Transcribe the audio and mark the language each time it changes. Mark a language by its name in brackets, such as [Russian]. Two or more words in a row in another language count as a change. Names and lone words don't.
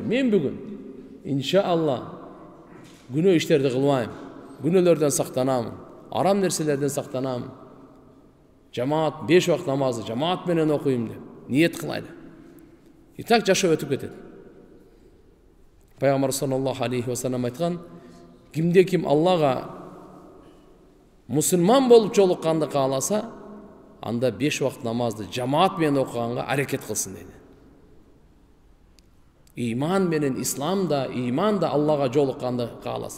[Kyrgyz] Мен бүгүн иншалла күнөө иштерди кылбайм. Күнөөлөрдөн сактанам. Арам нерселерден сактанам. Жамаат 5 вакыт намазы жамаат менен окуйм деп ниет кылайлы. И так жашоо өтүп кетет. Пайгамбар [Arabic] صلى الله عليه وسلم [Kyrgyz] айткан, кимде ким Аллага мусулман болуп жолукканды кааласа, анда 5 вакыт намазды жамаат менен окуганга аракет кылсын дейт. Иман менен исламда, иманда Аллага жолукканды кааласа.